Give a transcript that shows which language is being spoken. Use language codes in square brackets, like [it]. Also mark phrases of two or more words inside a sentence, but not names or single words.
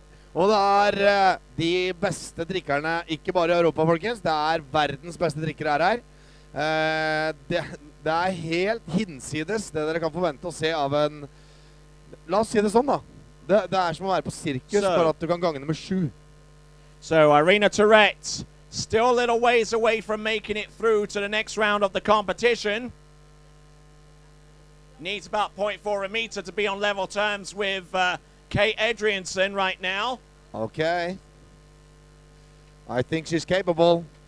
[no] Og det de beste trikkerne, ikke bare i Europa, folkens. Det verdens beste trikkere her. Det helt hinsides det dere kan forvente å se av en... La oss si det sånn, da. Det som å være på sirkus, for at du kan gange det med 7. [en] So, Irina Tourette, still a little ways away from making it through to the next round of the competition. Needs about 0.4 a meter to be on level terms with Kate Edrianson right now. Okay. I think she's capable.